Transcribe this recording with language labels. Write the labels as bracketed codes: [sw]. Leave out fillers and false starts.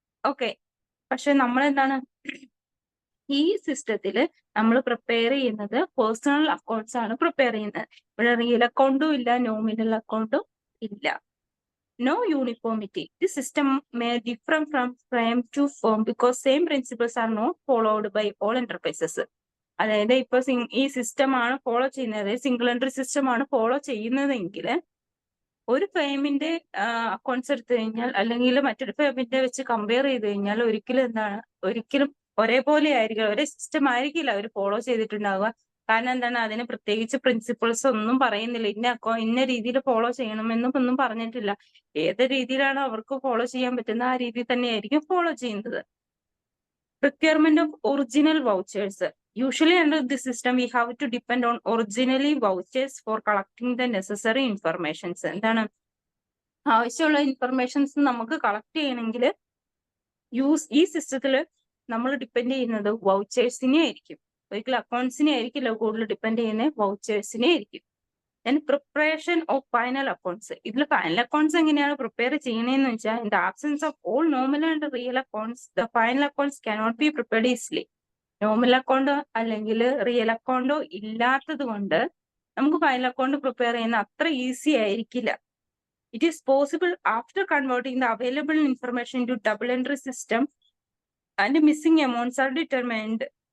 [ml] Okay, പക്ഷെ നമ്മൾ എന്താണ് ഈ സിസ്റ്റത്തിൽ നമ്മൾ പ്രിപ്പയർ ചെയ്യുന്നത് പേഴ്സണൽ അക്കൗണ്ട്സ് ആണ് പ്രിപ്പയർ ചെയ്യുന്നത്. ഇവിടെ റിയൽ അക്കൗണ്ടും ഇല്ല, നോമിനൽ അക്കൗണ്ടും ഇല്ല. [en] No uniformity. This system may differ from firm to firm because same principles are not followed by all enterprises. [ml] അതായത് ഇപ്പൊ ഈ സിസ്റ്റം ആണ് ഫോളോ ചെയ്യുന്നത്, സിംഗിൾ എൻട്രി സിസ്റ്റം ആണ് ഫോളോ ചെയ്യുന്നതെങ്കിൽ ഒരു ഫേമിന്റെ അക്കൗണ്ട്സ് എടുത്തു കഴിഞ്ഞാൽ അല്ലെങ്കിൽ മറ്റൊരു ഫേമിന്റെ വെച്ച് കമ്പയർ ചെയ്ത് കഴിഞ്ഞാൽ ഒരിക്കലും ഒരേപോലെ ആയിരിക്കില്ല, ഒരേ സിസ്റ്റം ആയിരിക്കില്ല അവർ ഫോളോ ചെയ്തിട്ടുണ്ടാവുക. കാരണം എന്താണ്, അതിന് പ്രത്യേകിച്ച് പ്രിൻസിപ്പിൾസ് ഒന്നും പറയുന്നില്ല. ഇന്ന രീതിയിൽ ഫോളോ ചെയ്യണമെന്നും ഒന്നും പറഞ്ഞിട്ടില്ല. ഏത് രീതിയിലാണ് അവർക്ക് ഫോളോ ചെയ്യാൻ പറ്റുന്ന ആ രീതിയിൽ തന്നെയായിരിക്കും ഫോളോ ചെയ്യുന്നത്. [en] Procurement of original vouchers. Usually under this system we have to depend on originally vouchers for collecting the necessary informations. [ml] എന്താണ് ആവശ്യമുള്ള ഇൻഫർമേഷൻസ് നമുക്ക് കളക്ട് ചെയ്യണമെങ്കിൽ ഈ സിസ്റ്റത്തിൽ നമ്മൾ ഡിപ്പെൻഡ് ചെയ്യുന്നത് വൗച്ചേഴ്സിനെ ആയിരിക്കും. ഒരിക്കലും അക്കൗണ്ട്സിനെ ആയിരിക്കില്ല കൂടുതൽ ഡിപ്പെൻഡ് ചെയ്യുന്നത്, വൗച്ചേഴ്സിനെ ആയിരിക്കും. [en] then preparation of final accounts. [ml] ഇതിൽ ഫൈനൽ അക്കൗണ്ട്സ് എങ്ങനെയാണ് പ്രിപ്പയർ ചെയ്യണേന്ന് വെച്ചാൽ [en] in the absence of all normal and real accounts, the final accounts cannot be prepared easily. [ml] Normal അക്കൗണ്ടോ അല്ലെങ്കിൽ റിയൽ അക്കൗണ്ടോ ഇല്ലാത്തത് കൊണ്ട് നമുക്ക് ഫൈനൽ അക്കൗണ്ട് പ്രിപ്പയർ ചെയ്യുന്ന അത്ര ഈസി ആയിരിക്കില്ല. [en] It is possible after converting the available information to double entry system and missing amounts are determined.